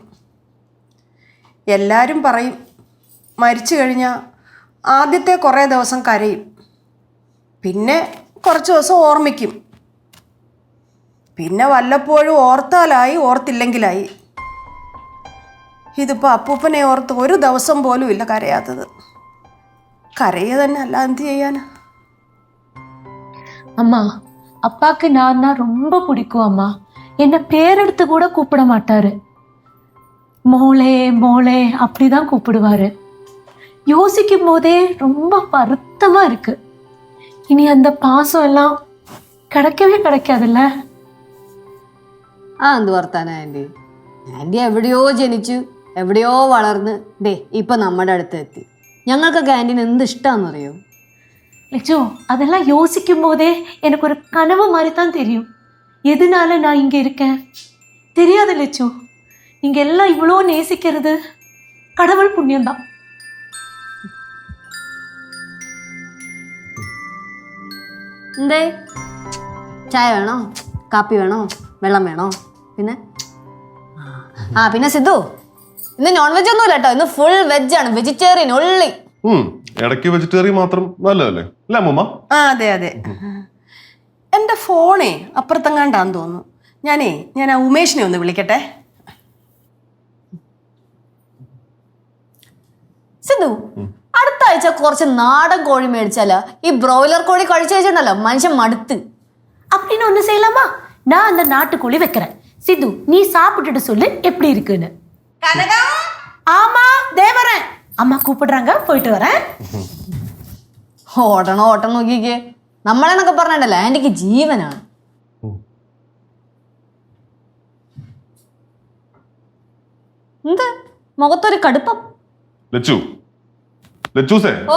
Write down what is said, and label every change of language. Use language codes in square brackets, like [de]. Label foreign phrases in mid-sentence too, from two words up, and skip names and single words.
[ml] എല്ലാവരും പറയും മരിച്ചു കഴിഞ്ഞാൽ ആദ്യത്തെ കുറേ ദിവസം കരയും, പിന്നെ കുറച്ച് ദിവസം ഓർമ്മിക്കും, പിന്നെ വല്ലപ്പോഴും ഓർത്താലായി, ഓർത്തില്ലെങ്കിലായി. ഇതിപ്പോൾ അപ്പൂപ്പനെ ഓർത്ത് ഒരു ദിവസം പോലും ഇല്ല കരയാത്തത്. കരയുക തന്നെ, അല്ല എന്ത് ചെയ്യാനാ. [ta] அம்மா, அப்பாக்கு நான் ரொம்ப பிடிக்கும் அம்மா. என்ன பேரெடுத்து கூட கூப்பிட மாட்டாரு. [ml] മോളേ മോളേ [ta] அப்படிதான் கூப்பிடுவாரு. யோசிக்கும் போதே ரொம்ப வருத்தமா இருக்கு. இனி அந்த பாசம் எல்லாம் கிடைக்கவே கிடைக்காதுல்ல. [ml] എന്ത് വർത്താന ആന്റി? ആന്റി എവിടെയോ ജനിച്ചു, എവിടെയോ വളർന്ന് ദേ ഇപ്പൊ നമ്മുടെ അടുത്ത് എത്തി. ഞങ്ങൾക്കൊക്കെ ആന്റിന് എന്ത് ഇഷ്ടാന്നറിയോ? [ta] லட்சு, அதெல்லாம் யோசிக்கும் போதே எனக்கு ஒரு கனவு மாதிரி தான் தெரியும். எதனால நான் இங்க இருக்கேன் தெரியாது லட்சு. நீங்க எல்லாம் இவ்வளோ நேசிக்கிறது கடவுள் புண்ணியம்தான். [ml] എന്തേ? ചായ വേണോ, കാപ്പി വേണോ, വെള്ളം വേണോ? പിന്നെ പിന്നെ സിദ്ധു, ഇന്ന് [en] non veg [ml] ഒന്നുമില്ല കേട്ടോ, ഇന്ന് [en] full veg [ml] ആണ്, വെജിറ്റേറിയൻ ഉള്ളി. ഇടയ്ക്ക് വെജിറ്റേറിയൻ മാത്രം നല്ലതല്ലേ, അല്ല അമ്മൂമ്മ? അതെ അതെ. എൻ്റെ ഫോണേ അപ്പുറത്തെങ്ങാണ്ടാന്ന് തോന്നുന്നു. ഞാൻ ആ ഉമേഷിനെ ഒന്ന് വിളിക്കട്ടെ. സിദ്ധു, അടുത്ത ആഴ്ച കുറച്ച് നാടൻ കോഴി മേടിച്ചാലോ? ഈ ബ്രോയിലർ കോഴി കഴിച്ചു വെച്ചിട്ടുണ്ടല്ലോ മനുഷ്യൻ മടുത്ത്. [ta] அப்படின்னு ஒண்ணு செய்யலாமா? நான் அந்த நாட்டுக்கோழி வைக்கிறேன். சித்து, நீ சாப்பிட்டுட்டு சொல்லு எப்படி இருக்குன்னு. ஆமா, தேவரன் அம்மா கூப்பிடுறாங்க, போயிட்டு வரேன். [ml] ഓടണം ഓട്ടം നോക്കിക്കേ, നമ്മളെന്നൊക്കെ പറഞ്ഞിട്ടല്ലോ ആന്റിക്ക് ജീവനാണ്. എന്ത് മുഖത്തൊരു കടുപ്പം? ലച്ചൂസേ, ഓ